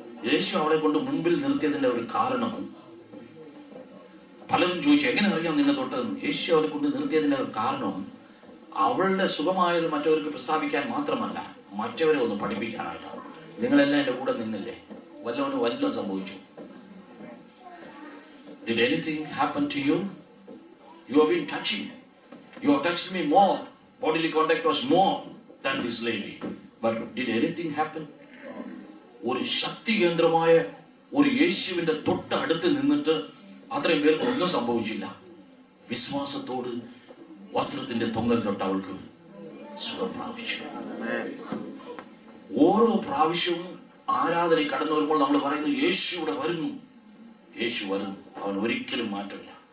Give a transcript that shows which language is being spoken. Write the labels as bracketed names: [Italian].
[Malayalam] യേശു അവളെ കൊണ്ട് മുൻപിൽ നിർത്തിയതിന്റെ ഒരു കാരണം, പലരും ചോദിച്ചു എങ്ങനെ അറിയാം നിന്നെ തൊട്ടതെന്ന്. യേശു അവരെ കൊണ്ട് നിർത്തിയതിന്റെ ഒരു കാരണം അവളുടെ സുഖമായത് മറ്റവർക്ക് പ്രസ്താവിക്കാൻ മാത്രമല്ല, മറ്റവരെ ഒന്ന് പഠിപ്പിക്കാനായിട്ടാണ്. നിങ്ങളെല്ലാം എന്റെ കൂടെ നിന്നില്ലേ, വല്ലതും സംഭവിച്ചു. [English] Did anything happen to you? You have been touching. You have touched me more. Bodily contact was more than this lady. But did anything happen? [Malayalam] ഒരു ശക്തി കേന്ദ്രമായ ഒരു യേശുവിന്റെ തൊട്ടടുത്ത് നിന്നിട്ട് അത്രയും പേർക്ക് ഒന്നും സംഭവിച്ചില്ല. വിശ്വാസത്തോട് വസ്ത്രത്തിന്റെ തൊങ്ങൽ തൊട്ട് അവൾക്ക് സുഖം പ്രാപിച്ചു. ഓരോ പ്രാവശ്യവും ആരാധന കടന്നു വരുമ്പോൾ നമ്മൾ പറയുന്നു യേശു ഇവിടെ വരുന്നു, യേശു വരുന്നു, അവൻ ഒരിക്കലും മാറ്റില്ല.